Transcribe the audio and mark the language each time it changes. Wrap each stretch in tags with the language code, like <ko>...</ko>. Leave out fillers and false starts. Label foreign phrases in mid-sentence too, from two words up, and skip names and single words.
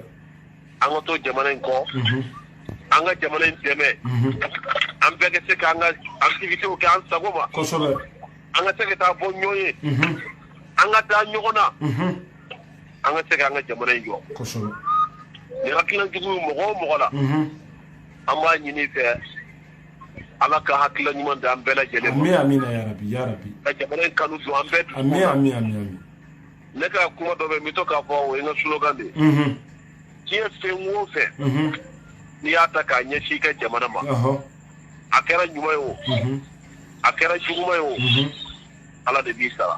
<bm>an ka to jamana in kɔ an ka jamana in dɛmɛ an bɛɛ ka se k'an ka activités kɛ an sago ma kosɛbɛ an ka se ka taa bɔ ɲɔgɔn ye an ka taa ɲɔgɔn na an ka se k'an ka jamana in jɔ kosɛbɛ ni hakilinan jugu ye mɔgɔ o mɔgɔ la an b'a ɲini fɛ ala ka hakilinan ɲuman di an bɛɛ lajɛlen ma</bm> <ar>آمين آمين يا ربي يا ربي</ar> <bm>ka jamana in kanu don an bɛɛ dusu</bm> <ar>آمين آمين آمين</ar> <bm>ne ka kuma dɔ bɛ n bɛ to k'a fɔ o ye n ka slogan de ye diɲɛ fɛn o fɛn n'i y'a ta k'a ɲɛsin i ka jamana ma a kɛra ɲuman ye o a kɛra juguman ye o ala de b'i sara</bm>